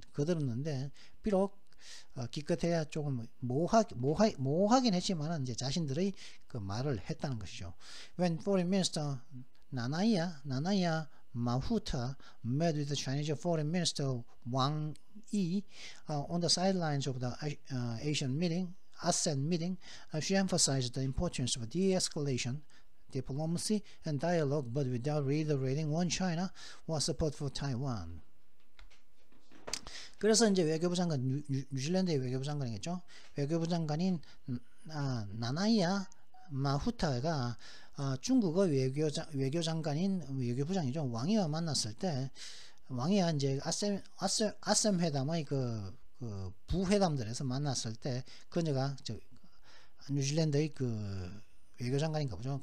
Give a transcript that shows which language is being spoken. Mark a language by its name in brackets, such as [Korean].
[Korean] 거들었는데 비록 기껏해야 조금 모호하긴 했지만 이제 자신들의 그 말을 했다는 것이죠. [English] When Foreign Minister 나나야 Mahuta met with the Chinese Foreign Minister Wang Yi on the sidelines of the ASEAN meeting, she emphasized the importance of de-escalation, diplomacy, and dialogue, but without reiterating one China or support for Taiwan. [Korean] 그래서 이제 외교부 장관, 뉴질랜드의 외교부 장관이겠죠. 외교부 장관인 나나야 마후타가 중국의 외교장관인 외교부장이죠. 왕이와 만났을 때 왕이와 이제 아셈 회담의 그 부회담들에서 만났을 때 그녀가 뉴질랜드의 그 외교장관인가 보죠.